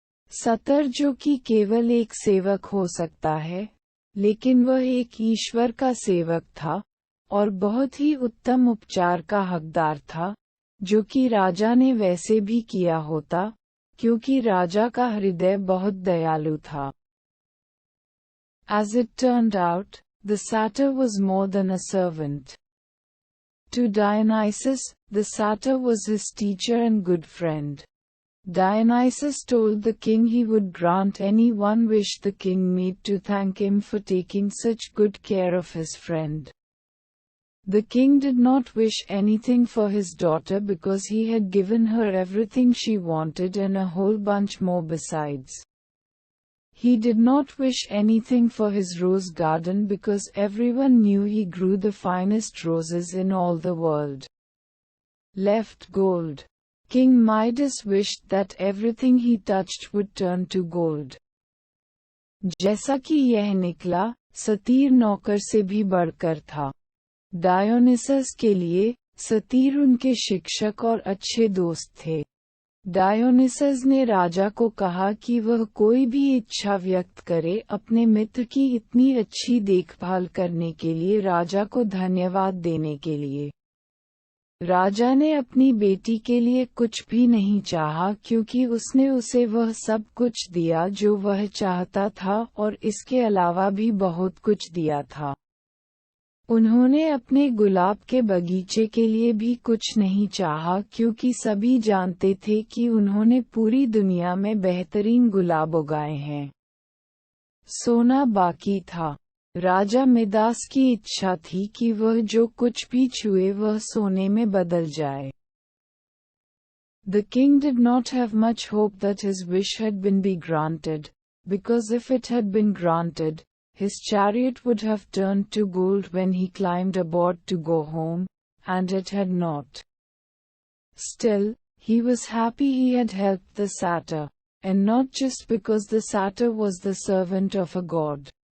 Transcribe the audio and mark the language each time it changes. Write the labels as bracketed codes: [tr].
[hi] सतर जो कि केवल एक सेवक हो सकता है, लेकिन वह एक ईश्वर का सेवक था, और बहुत ही उत्तम उपचार का हकदार था, जो कि राजा ने वैसे भी किया होता, क्योंकि राजा का हृदय बहुत दयालु था। [en] As it turned out, the satyr was more than a servant. To Dionysus, the satyr was his teacher and good friend. Dionysus told the king he would grant any one wish the king made to thank him for taking such good care of his friend. The king did not wish anything for his daughter because he had given her everything she wanted and a whole bunch more besides. He did not wish anything for his rose garden because everyone knew he grew the finest roses in all the world. Left gold. King Midas wished that everything he touched would turn to gold. [hi] जैसा कि यह निकला, सतीर नौकर से भी बढ़कर था। Dionysus के लिए, सतीर उनके शिक्षक और अच्छे दोस्त थे। डायोनिसस ने राजा को कहा कि वह कोई भी इच्छा व्यक्त करे अपने मित्र की इतनी अच्छी देखभाल करने के लिए, राजा को धन्यवाद देने के लिए। राजा ने अपनी बेटी के लिए कुछ भी नहीं चाहा क्योंकि उसने उसे वह सब कुछ दिया जो वह चाहता था और इसके अलावा भी बहुत कुछ दिया था। उन्होंने अपने गुलाब के बगीचे के लिए भी कुछ नहीं चाहा क्योंकि सभी जानते थे कि उन्होंने पूरी दुनिया में बेहतरीन गुलाब उगाए हैं। सोना बाकी था। राजा मिदास की इच्छा थी कि वह जो कुछ भी छुए वह सोने में बदल जाए। [en] The king did not have much hope that his wish had been granted, because if it had been granted, his chariot would have turned to gold when he climbed aboard to go home, and it had not. Still, he was happy he had helped the satyr, and not just because the satyr was the servant of a god.